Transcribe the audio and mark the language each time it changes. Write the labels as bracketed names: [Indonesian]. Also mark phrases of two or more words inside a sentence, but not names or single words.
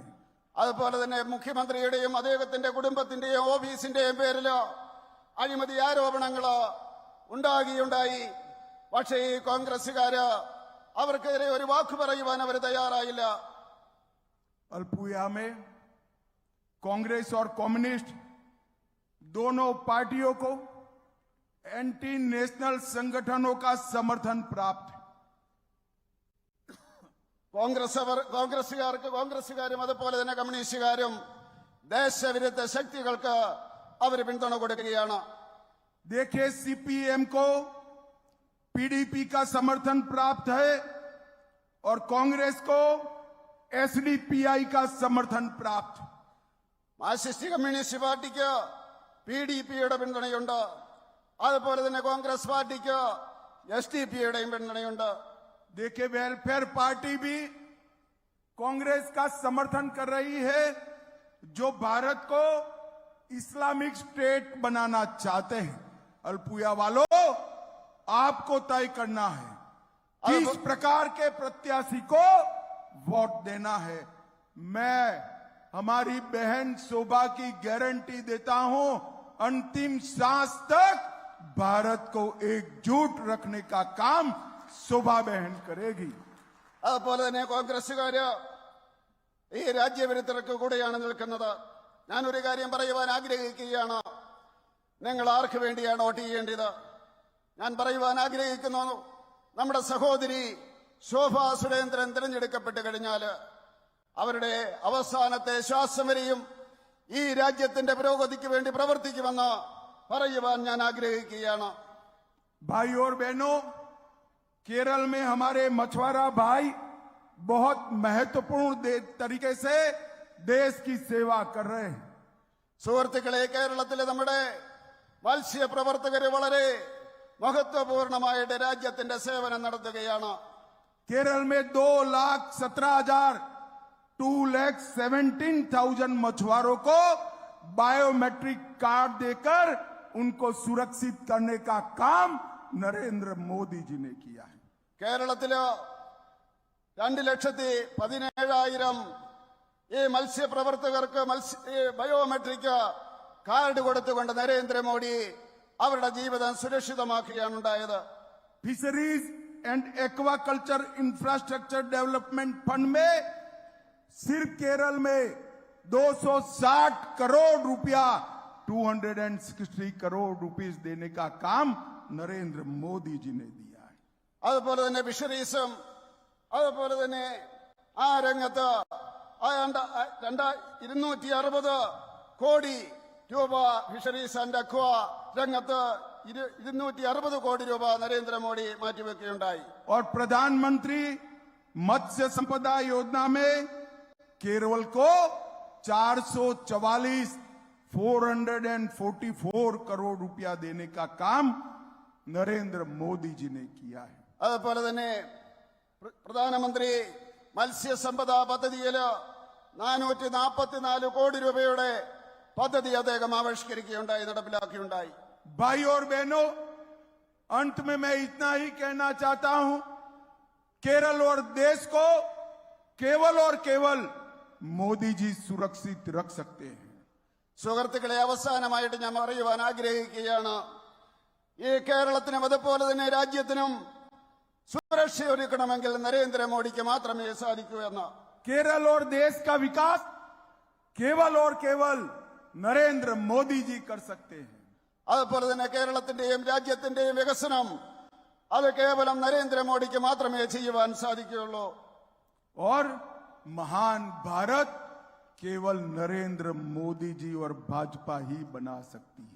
[Malayalam] അതുപോലെ തന്നെ മുഖ്യമന്ത്രിയുടെയും അദ്ദേഹത്തിന്റെ കുടുംബത്തിന്റെയും ഓഫീസിന്റെയും പേരില് അഴിമതി ആരോപണങ്ങള് ഉണ്ടായി. പക്ഷേ ഈ കോൺഗ്രസുകാര് അവർക്കെതിരെ ഒരു വാക്ക് പറയുവാൻ അവർ തയ്യാറായില്ല. [Hindi] अल्पुया में कांग्रेस और कम्युनिस्ट दोनों पार्टियों को [English] anti national [Hindi] संगठनों का समर्थन प्राप्त है. [Malayalam] കോൺഗ്രസുകാരും അതുപോലെ തന്നെ കമ്മ്യൂണിസ്റ്റുകാരും ദേശവിരുദ്ധ ശക്തികൾക്ക് അവർ പിന്തുണ കൊടുക്കുകയാണ്. [Hindi] देखिए, सीपीएम को पीडीपी का समर्थन प्राप्त है और कांग्रेस को एसडीपीआई का समर्थन प्राप्त। [Malayalam] മാർക്സിസ്റ്റ് കമ്മ്യൂണിസ്റ്റ് പാർട്ടിക്ക് PDPയുടെ പിന്തുണയുണ്ട്. അതുപോലെ തന്നെ കോൺഗ്രസ് പാർട്ടിക്ക് SDPയുടെയും പിന്തുണയുണ്ട്. [Hindi] देखिए, वेलफेयर पार्टी भी कांग्रेस का समर्थन कर रही है, जो भारत को इस्लामिक स्टेट बनाना चाहते हैं। अल्पुया वालों, आपको तय करना है किस प्रकार के प्रत्याशी को वोट देना है। मैं हमारी बहन शोभा की गारंटी देता हूं, अंतिम सांस तक भारत को एकजुट रखने का काम शोभा बहन करेगी। [Malayalam] അതുപോലെ തന്നെ കോൺഗ്രസുകാര് ഈ രാജ്യവിരുദ്ധർക്ക് കൂടെയാണ് നിൽക്കുന്നത്. ഞാനൊരു കാര്യം പറയുവാൻ ആഗ്രഹിക്കുകയാണ്. നിങ്ങൾ ആർക്ക് വേണ്ടിയാണ് വോട്ട് ചെയ്യേണ്ടത്? ഞാൻ പറയുവാൻ ആഗ്രഹിക്കുന്നു, നമ്മുടെ സഹോദരി ശോഭ സുരേന്ദ്രൻ തിരഞ്ഞെടുക്കപ്പെട്ട് കഴിഞ്ഞാൽ അവരുടെ അവസാനത്തെ ശ്വാസം വരെയും ഈ രാജ്യത്തിന്റെ പുരോഗതിക്ക് വേണ്ടി പ്രവർത്തിക്കുമെന്ന് പറയുവാൻ ഞാൻ ആഗ്രഹിക്കുകയാണ്. [Hindi] भाई और बहनों, केरल में हमारे मछुआरा भाई बहुत महत्वपूर्ण तरीके से देश की सेवा कर रहे हैं। [Malayalam] സുഹൃത്തുക്കളെ, കേരളത്തിലെ നമ്മുടെ മത്സ്യപ്രവർത്തകര് വളരെ മഹത്വപൂർണമായിട്ട് രാജ്യത്തിന്റെ സേവനം നടത്തുകയാണ്. [Hindi] केरल में 2,17,000 मछुआरों को बायोमेट्रिक कार्ड देकर उनको सुरक्षित करने का काम नरेंद्र मोदी जी ने किया है। [Malayalam] കേരളത്തില് 2,17,000 ഈ മത്സ്യപ്രവർത്തകർക്ക് ബയോമെട്രിക് കാർഡ് കൊടുത്തുകൊണ്ട് നരേന്ദ്രമോദി അവരുടെ ജീവിതം സുരക്ഷിതമാക്കുകയാണ് ഉണ്ടായത്. [Hindi] फिशरीज एंड एक्वाकल्चर इंफ्रास्ट्रक्चर डेवलपमेंट फंड में सिर्फ केरल में 260 करोड़ रुपया 260 करोड़ रुपीस देने का काम नरेंद्र मोदी जी ने दिया है। [Malayalam] അതുപോലെ തന്നെ ഫിഷറീസും അതുപോലെ തന്നെ ആ രംഗത്ത് 260 കോടി രൂപ ഫിഷറീസ് ആൻഡ് അക്വ രംഗത്ത് 260 കോടി രൂപ നരേന്ദ്രമോദി മാറ്റിവെക്കുകയുണ്ടായി. [Hindi] और प्रधानमंत्री मत्स्य संपदा योजना में केरल को 444 करोड़ रुपया देने का काम नरेंद्र मोदी जी ने किया है। [Malayalam] അതുപോലെ തന്നെ പ്രധാനമന്ത്രി മത്സ്യസമ്പദാ പദ്ധതിയില് 444 കോടി രൂപയുടെ പദ്ധതി അദ്ദേഹം ആവിഷ്കരിക്കുകയുണ്ടായി, നടപ്പിലാക്കുകയുണ്ടായി. [Hindi] भाई और बहनों, अंत में मैं इतना ही कहना चाहता हूं, केरल और देश को केवल और केवल मोदी जी सुरक्षित रख सकते हैं। [Malayalam] സുഹൃത്തുക്കളെ, അവസാനമായിട്ട് ഞാൻ പറയുവാൻ ആഗ്രഹിക്കുകയാണ്, ഈ കേരളത്തിനും അതുപോലെ തന്നെ രാജ്യത്തിനും സുരക്ഷയൊരുക്കണമെങ്കിൽ നരേന്ദ്രമോദിക്ക് മാത്രമേ സാധിക്കൂ എന്ന്. [Hindi] केरल और देश का विकास केवल और केवल नरेंद्र मोदी जी कर सकते हैं। [Malayalam] അതുപോലെ തന്നെ കേരളത്തിന്റെയും രാജ്യത്തിന്റെയും വികസനം അത് കേവലം നരേന്ദ്രമോദിക്ക് മാത്രമേ ചെയ്യുവാൻ സാധിക്കുകയുള്ളൂ. [Hindi] और महान भारत केवल नरेंद्र मोदी जी और भाजपा ही बना सकती है।